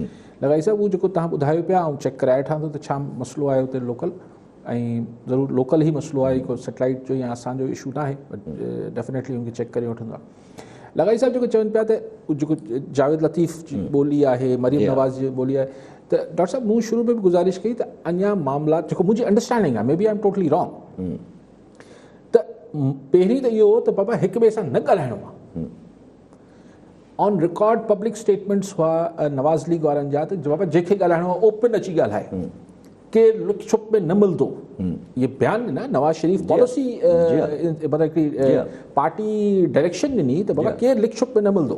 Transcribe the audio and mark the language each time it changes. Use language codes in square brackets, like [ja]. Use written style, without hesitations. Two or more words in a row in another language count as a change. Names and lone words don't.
[sd] लॻाई साहिबु उहो जेको तव्हां ॿुधायो पिया, ऐं चेक कराए वठां थो त छा मसइलो आहे हुते लोकल, ऐं ज़रूरु लोकल ई मसइलो आहे, को सेटेलाइट जो या असांजो इशू न आहे, [en] but definitely [sd] हुनखे चेक करे वठंदो आहे। लॻाई साहिबु जेको चवनि पिया त जेको जावेद लतीफ़ जी ॿोली आहे, मरियम नवाज़ जी ॿोली आहे, त डॉक्टर साहब मूं शुरू में बि गुज़ारिश कई त अञा मामला जेको मुंहिंजी अंडरस्टैंडिंग आहे, [en] may be I am totally wrong, [sd] त पहिरीं त इहो हो त बाबा हिक ॿिए सां न ॻाल्हाइणो आहे। [en] on record public statements [sd] हुआ नवाज़ लीग वारनि जा त बाबा जंहिंखे ॻाल्हाइणो आहे ओपन अची ॻाल्हाए, केरु लुक छुप में न मिलंदो। ये बयान ॾिना नवाज़ शरीफ़ पॉलिसी, मतिलबु हिकिड़ी [en] party direction [sd] ॾिनी त बाबा केरु लिक छुप में न मिलंदो।